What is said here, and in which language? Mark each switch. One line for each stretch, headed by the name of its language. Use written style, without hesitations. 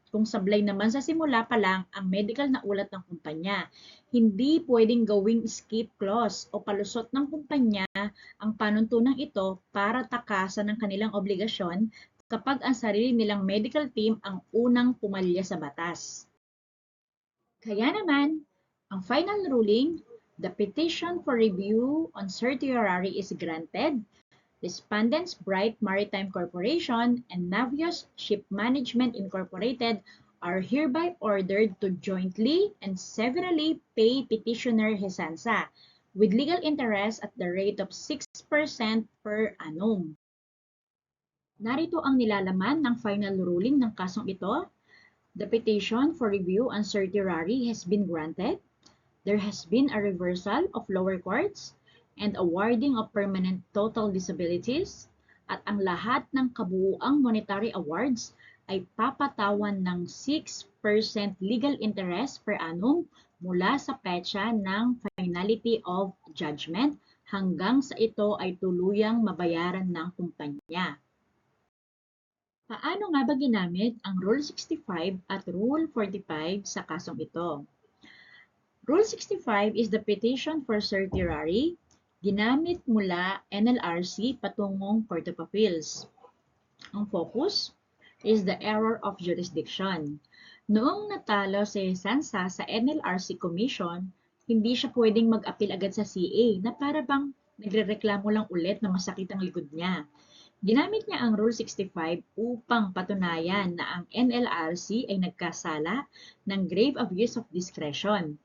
Filipino: Kung sablay naman sa simula pa lang ang medical na ulat ng kumpanya. Hindi pwedeng gawing escape clause o palusot ng kumpanya ang panuntunang ito para takasan ng kanilang obligasyon kapag ang sarili nilang medical team ang unang pumalya sa batas. Kaya naman, ang
English: final ruling, the petition for review on certiorari is granted. Respondents Bright Maritime Corporation and Navios Ship Management Incorporated are hereby ordered to jointly and severally pay petitioner Hesansa with legal interest at the rate of 6% per annum.
Filipino: Narito ang nilalaman ng final ruling ng kasong ito.
English: The petition for review on certiorari has been granted. There has been a reversal of lower courts and awarding of permanent total disabilities
Filipino: at ang lahat ng kabuuang monetary awards ay papatawan ng 6% legal interest per annum mula sa petsa ng finality of judgment hanggang sa ito ay tuluyang mabayaran ng kumpanya. Paano nga ba ginamit ang Rule 65 at Rule 45 sa kasong ito?
English: Rule 65 is the petition for certiorari,
Filipino: ginamit mula NLRC patungong
English: Court of Appeals. Ang focus is the error of jurisdiction.
Filipino: Noong natalo si Sansa sa NLRC Commission, hindi siya pwedeng mag-appeal agad sa CA na para bang nagrereklamo lang ulit na masakit ang likod niya. Ginamit niya ang Rule 65 upang patunayan na ang NLRC ay nagkasala ng grave abuse of discretion.